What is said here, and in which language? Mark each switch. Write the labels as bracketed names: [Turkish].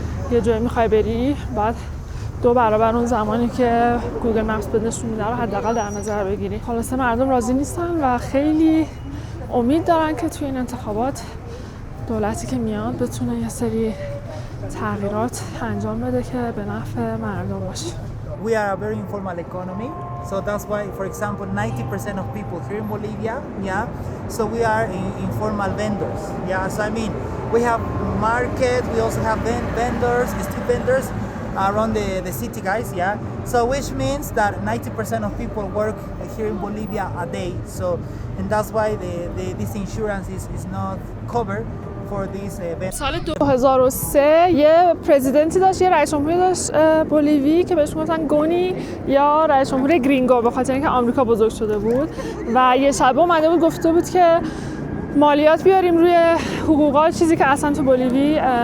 [Persian] یه جایی میخوای بری بعد 2 برابر اون زمانی که گوگل مپس بهت نشون میده رو حداقل در نظر بگیری. خلاصه مردم راضی نیستن و خیلی امید دارن که توی این انتخابات دولتی که میاد بتونه یه سری تغییرات انجام بده که به نفع مردم باشه. [English] We are a very informal economy. So that's why, for example, 90% of people here in Bolivia, yeah, so we are informal vendors. Yeah, so I mean, we have market, we also have vendors, street vendors around the city, guys, yeah. So which means that 90% of people work here in Bolivia a day. So, and that's why this insurance is not covered for this event. [Persian] سال 2003 یه پرزیدنتی داشت، یه رئیس جمهوری داشت بولیوی که بهش میگفتن گونی یا رئیس جمهوری گرینگو، به خاطر اینکه آمریکا بزرگ شده بود و یه شب اومده بود گفته بود که مالیات بیاریم روی حقوقات، چیزی که اصلا تو بولیوی